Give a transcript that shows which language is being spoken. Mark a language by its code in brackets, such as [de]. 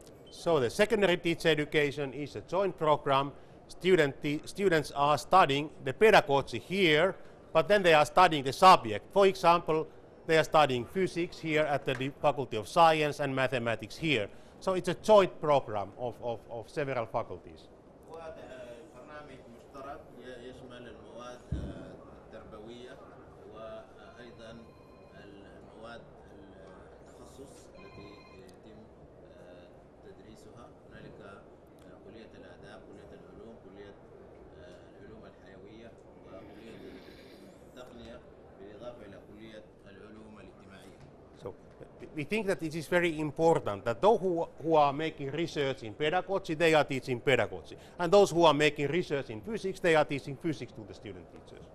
[en] So the secondary teacher education is a joint program. Students are studying the pedagogy here, but then they are studying the subject. For example, they are studying physics here at the Faculty of Science and mathematics here. So it's a joint program of several faculties. [ar] برنامج مشترك يشمل المواد التربوية وأيضا المواد التخصص التي يتم تدريسها. هنالك كلية الآداب، كلية العلوم، كلية العلوم الحيوية، وكلية التقنية، بالإضافة إلى كلية العلوم الاجتماعية. [en] So we think that it is very important that those who are making research in pedagogy, they are teaching pedagogy. And those who are making research in physics, they are teaching physics to the student teachers.